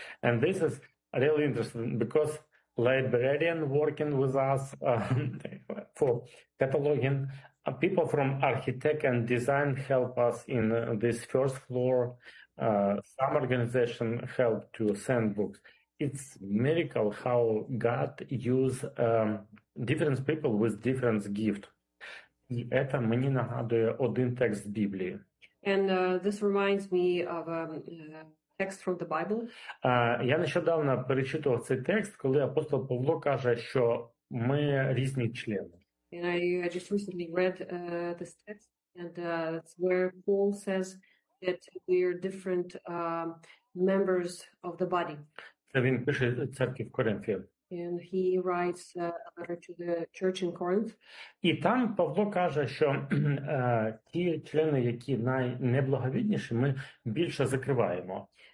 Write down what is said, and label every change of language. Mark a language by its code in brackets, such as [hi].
[en] And this is really interesting because librarian working with us for cataloging, people from architect and design help us in this first floor. Some organization help to send books. It's miracle how God use different people with different gift. [uk] І це мені нагадує один текст Біблії. [en] And this reminds me of a text from the Bible. [uk] Я нещодавно перечитував цей текст, коли апостол Павло каже, що ми різні члени. [en] And I just recently read this text, and that's where Paul says that we are different members of the body. [uk] Це він пише церкві в Коринфі. [en] And he writes a letter to the church in Corinth. [uk] І там Павло каже, що ті члени, які найнеблаговідніші, ми більше закриваємо.